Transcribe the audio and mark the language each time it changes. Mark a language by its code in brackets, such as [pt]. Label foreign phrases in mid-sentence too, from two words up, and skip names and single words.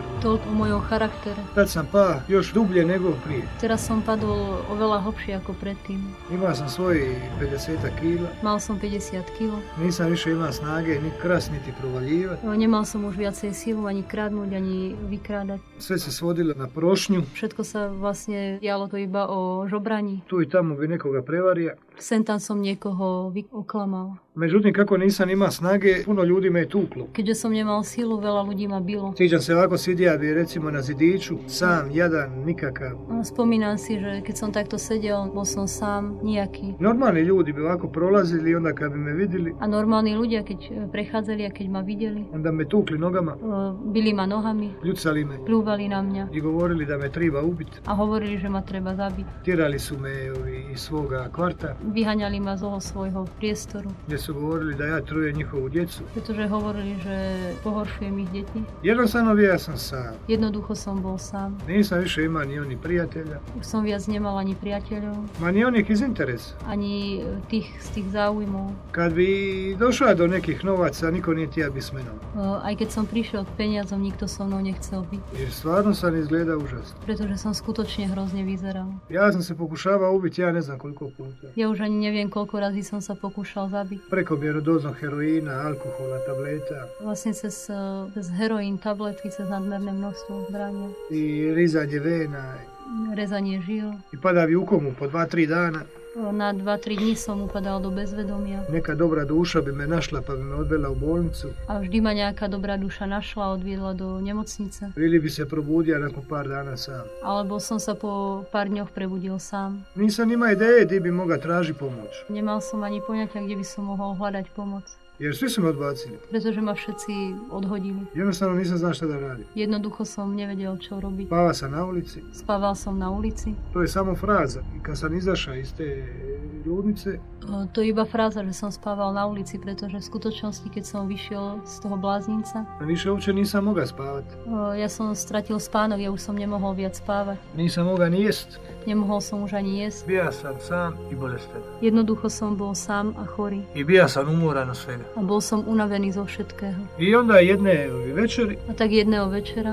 [sk] Toľko o mojom charaktere. [hr] Tad sam pa još dublje nego prije. [sk] Teraz som padol oveľa hlbšie ako predtým. [hr] Imao sam svojih 50 kila. [sk] Mal som 50 kg. [hr] Nisam više imao snage ni krast niti provaljivati. [sk] Nemal som už viacej silu ani kradnúť, ani vykrádať. [hr] Sve se svodilo na prošnju. [sk] Všetko sa vlastne dialo to iba o žobraní. [hr] Tu i tamo bi nekoga prevario. [sk] Sem tam som niekoho oklamal. [hr] Međutim, kako nisam imao snage, puno ljudi me je tuklo. [sk] Keďže som nemal silu, veľa ľudí ma bilo. [hr] Sjećam se ovako sidija bi recimo na zidiću, sam, jadan, nikakav. [sk] Spomínam si, že keď som takto sedel, bol som sám, nijaký. [hr] Normalni ljudi bi ovako prolazili, onda kad bi me vidjeli. [sk] A normálni ľudia, keď prechádzali a keď ma videli. [hr] Onda me tukli nogama. [sk] Bili ma nohami. [hr] Ljucali me. [sk] Pljuvali na mňa. [hr] I govorili da me treba ubiti. [sk] A hovorili, že ma treba zabiť. [hr] Tjerali su me iz svoga kvarta. [sk] Vyhaňali ma z toho svojho priestoru. [hr] Gdje su govorili da ja trujem njihovu djecu. [sk] Pretože hovorili, že pohoršujem ich deti. [hr] Jednostavno ja sam sam. [sk] Jednoducho som bol sám. [hr] Nisam više imao ni oni prijatelja. [sk] Už som viac nemal ani priateľov. [hr] Ma ni onih iz interesa. [sk] Ani z tých záujmov. [hr] Kad bi došla do nekih novaca, niko nije tija bi smenom. [sk] Aj keď som prišiel k peniazom, nikto so mnou nechcel byť. [hr] Jer stvarno sam izgledao užasno. [sk] Pretože som skutočne hrozne vyzeral. [hr] Ja sam se pokušavao ubiti, ja ne znam koliko puta. [sk] Ja už ani neviem, koľko razy som sa pokúšal zabiť. [hr] Prekomjernu dozu heroína, alkohola, tableta. [sk] Vlastne cez heroín, tabletky, cez nadmerné množstvo zbrania. [hr] I rizanje vena. [sk] Rezanie žil. [hr] I pada bi u komu po 2-3 dana. [sk] Na 2-3 dní som upadal do bezvedomia. [hr] Neka dobra duša bi me našla pa bi me odvela u bolnicu. [sk] A vždy ma nejaká dobrá duša našla a odviedla do nemocnice. [hr] Ili bi se probudio nakon par dana sam. [sk] Alebo som sa po pár dňoch prebudil sám. [hr] Nisam ima ideje gdje bi mogao traži pomoć. [sk] Nemal som ani poňatia, kde by som mohol hľadať pomoc. [hr] Jer svi su me odbacili. [sk] Pretože ma všetci odhodili. [hr] Jednostavno nisam znao šta da radim. [sk] Jednoducho som nevedel, čo robiť. [hr] Spava sam na ulici. [sk] Spával som na ulici. [hr] To je samo fraza. I kad sam izašao iz te ľudnice. [sk] To je iba fráza, že som spával na ulici, pretože v skutočnosti, keď som vyšiel z toho bláznica, [hr] više uopće nisam mogao spavati. [sk] Ja som stratil spánok, ja už som nemohol viac spávať. [hr] Nisam mogao ni jest. [sk] Nemohol som už ani jesť. [hr] Bija sam sam i bolestan. [sk] Jednoducho som bol sám a chorý. [hr] I bija sam umoran od svega. [sk] A bol som unavený zo všetkého. [hr] I onda jedne večeri. [sk] A tak jedného večera.